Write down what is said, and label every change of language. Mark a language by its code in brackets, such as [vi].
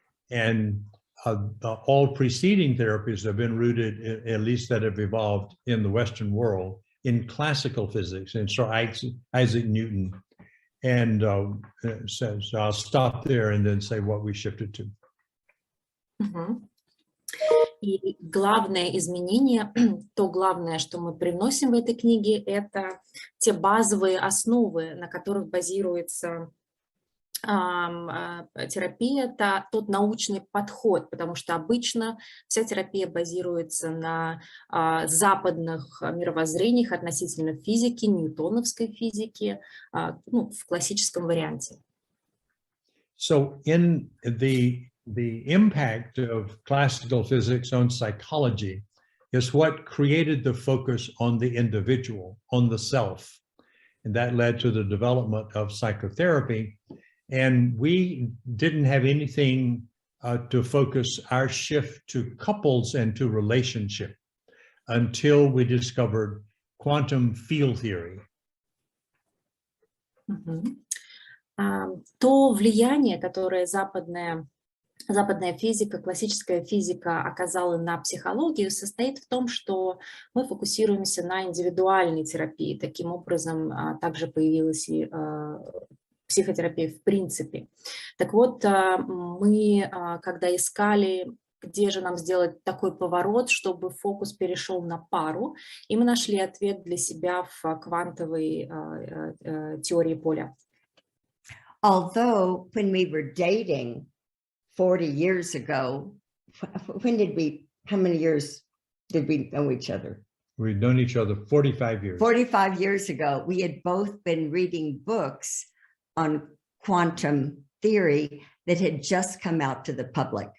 [en] And all preceding therapies have been rooted, at least that have evolved in the Western world, in classical physics. And so Isaac Newton. And so I'll stop there and then say what we shifted to. [ru] И главное изменение, то главное, что мы привносим в этой книге, это те базовые основы, на которых базируется терапия, это тот научный подход, потому что обычно вся терапия базируется на западных мировоззрениях относительно физики, ньютоновской физики, в классическом варианте. [en] So in the impact of classical physics on psychology is what created the focus on the individual, on the self, and that led to the development of psychotherapy. And we didn't have anything to focus our shift to couples and to relationship until we discovered quantum field theory. [ru] То влияние, которое западная физика, классическая физика оказала на психологию, состоит в том, что мы фокусируемся на индивидуальной терапии. Таким образом, также появилась и психотерапия в принципе. Так вот, мы, когда искали, где же нам сделать такой поворот, чтобы фокус перешел на пару, и мы нашли ответ для себя в квантовой теории поля. [en] Although when we were dating 40 years ago, how many years did we know each other? We've known each other 45 years. 45 years ago, we had both been reading books on quantum theory that had just come out to the public.